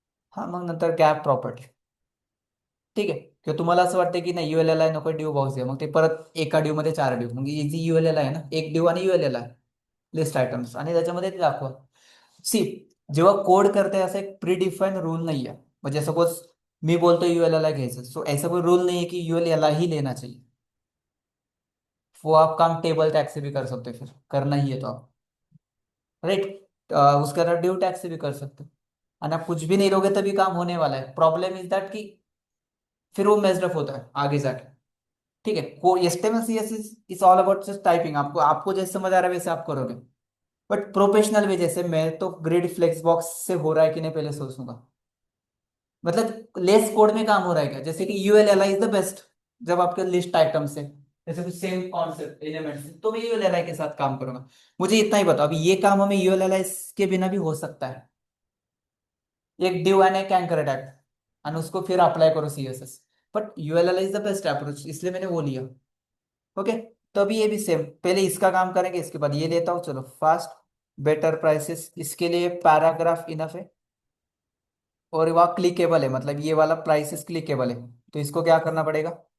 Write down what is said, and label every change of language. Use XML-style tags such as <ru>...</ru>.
<mr>हा, मग नंतर गॅप प्रॉपर्टी. ठीक आहे. किंवा तुम्हाला असं वाटतं की नाही, ULLI नको, ड्यू बॉक्स घ्या, मग ते परत एका ड्यू मध्ये 4 ड्यू, मग इझी ULLI आहे ना, एक ड्यू आणि ULLI लिस्ट आयटम्स, आणि त्याच्यामध्ये ते दाखवा.</mr> <hi>सी, जेव्हा कोड करते ऐसा एक प्री डिफाईन रूल नहीं है.</hi> <mr>म्हणजे सपोज मी बोलतो ULLI घ्यायचं,</mr> <hi>सो ऐसा कोई रूल नहीं है कि ULLI ही लेना चाहिए. वो आप काम टेबल टैग से भी कर सकते हो, फिर करना ही है तो आप, राइट, उसके अंदर ड्यू टैग से भी कर सकते हो. और आप कुछ भी नहीं लोगे तभी काम होने वाला है.</hi> <en>problem is that</en> <hi>कि फिर वो मेस्ड अप होता है आगे जाके. ठीक है, वो HTML CSS</hi> <en>Is all about just typing.</en> <hi>आपको आपको जैसे समझ आ रहा है वैसे आप करोगे. बट प्रोफेशनल वे, जैसे मैं तो ग्रिड फ्लेक्स बॉक्स से हो रहा है कि नहीं पहले सोचूंगा. मतलब लेस कोड में काम हो रहा है क्या? जैसे कि ULLI</hi> <en>Is the best.</en> <hi>जब आपके लिस्ट आइटम्स है, जैसे कुछ सेम कॉन्सेप्ट एलिमेंट्स है, तो मैं ULLI के साथ काम करूंगा. मुझे इतना ही बताओ, अभी ये काम हमें ULLI के बिना भी हो सकता है. एक डिव एंड एक एंकर अटैक, और उसको फिर अप्लाई करो CSS. But ULLI</hi> <en>is the best approach,</en> <hi>इसलिए मैंने वो लिया. ओके. तो अभी ये भी सेम, पहले इसका काम करेंगे, इसके बाद ये लेता हूँ. चलो, फास्ट, बेटर प्राइसेस, इसके लिए पैराग्राफ इनफ है. और वह क्लिकेबल है, मतलब ये वाला प्राइसेस क्लिकेबल है. तो इसको क्या करना पड़ेगा?</hi>